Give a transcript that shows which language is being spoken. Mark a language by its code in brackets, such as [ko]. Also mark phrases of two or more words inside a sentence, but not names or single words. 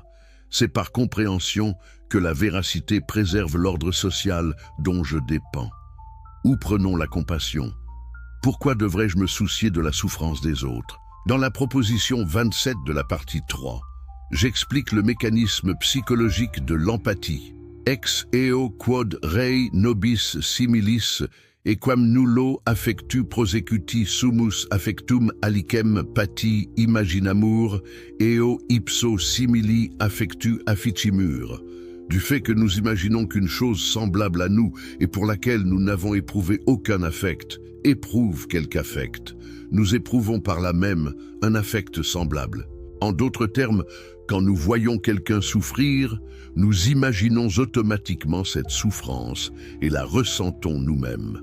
[fr] C'est par compréhension que la véracité préserve l'ordre social dont je dépends. Où prenons la compassion ? Pourquoi devrais-je me soucier de la souffrance des autres ? Dans la proposition 27 de la partie 3, j'explique le mécanisme psychologique de l'empathie. [la] Ex eo quod rei nobis similis equam nullo affectu prosecuti sumus affectum alicem pati imaginamur eo ipso simili affectu afficimur. [fr] Du fait que nous imaginons qu'une chose semblable à nous et pour laquelle nous n'avons éprouvé aucun affect, éprouve quelque affect, nous éprouvons par là même un affect semblable. En d'autres termes, quand nous voyons quelqu'un souffrir, nous imaginons automatiquement cette souffrance et la ressentons nous-mêmes.